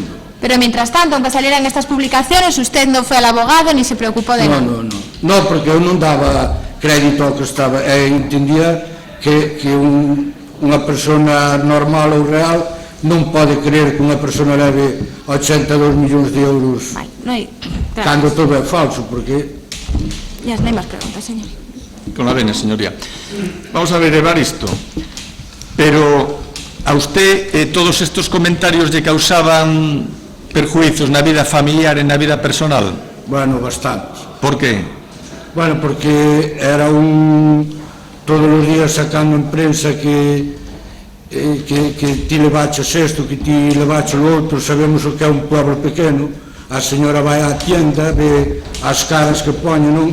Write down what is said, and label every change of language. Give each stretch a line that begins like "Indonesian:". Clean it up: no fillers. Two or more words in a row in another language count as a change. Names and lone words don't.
Spanish: Pero mientras tanto, aunque salieran estas publicaciones, usted no fue al abogado ni se preocupó de nada. No,
Galician: porque eu non daba crédito ao que estaba, entendía que unha persona normal ou real non pode creer que unha persona leve 82 millóns de euros cando todo é falso, porque...
Spanish: Ya no hay más preguntas, señor. Con la venia, señoría. Vamos a ver, Evaristo, pero a usted todos estos comentarios le causaban perjuicios
Galician: na vida familiar e na vida personal?
Spanish: Bueno, bastante. Por qué?
Galician: Bueno, porque era todos os días sacando en prensa que ti levaches isto, que ti levaches o outro, sabemos o que é un pueblo pequeno, a señora vai á tienda, ve as caras que poñen, non?